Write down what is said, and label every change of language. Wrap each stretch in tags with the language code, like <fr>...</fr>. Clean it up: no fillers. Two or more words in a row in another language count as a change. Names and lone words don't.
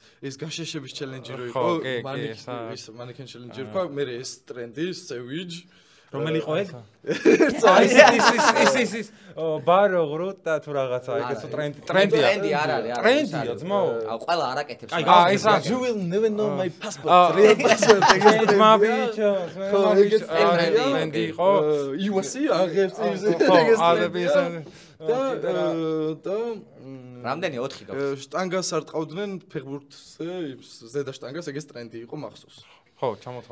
<ka>ეს გაშეშების ჩელენჯი რო ხო, იყო, კი, ეს</ka> <en>mannequin challenge</en> <ka>რო იყო, მე ეს ტრენდი, სევიჯ. რომელი იყო ეგ? ის ბარო ღრუტა თუ რაღაცა, ეგეც ტრენდია. ტრენდი არ არის, არა. ტრენდია, ძმაო. აუ, ყველა არ აკეთებს. ეს რა</ka> <en>You will never know my passport. Real passport.</en> <ka>მა ბიჭო, ხო, ეგეც ტრენდი იყო. იუასი აღებს ის ადების და რამდენი 4 გაქვს? შტანგას არ ტყავდნენ ფეხბურთზე, ზედა შტანგას, ეგეც ტრენდი იყო მახსოვს. ხო, ჩამოთვალე.</ka>